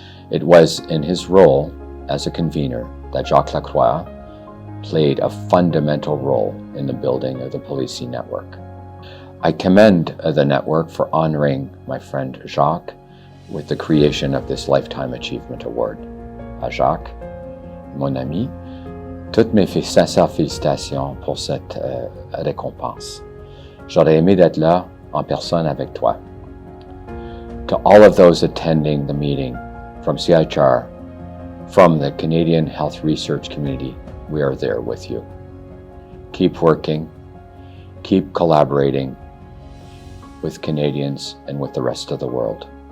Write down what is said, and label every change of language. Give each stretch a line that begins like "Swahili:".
English: It was in his role as a convener that Jacques Lacroix played a fundamental role in the building of the PALISI network. I commend the network for honoring my friend Jacques with the creation of this Lifetime Achievement Award.
French: À Jacques, mon ami, toutes mes sincères félicitations pour cette récompense. J'aurais aimé d'être là en personne avec toi.
English: To all of those attending the meeting from CIHR, from the Canadian Health Research Community, we are there with you. Keep working, keep collaborating with Canadians and with the rest of the world.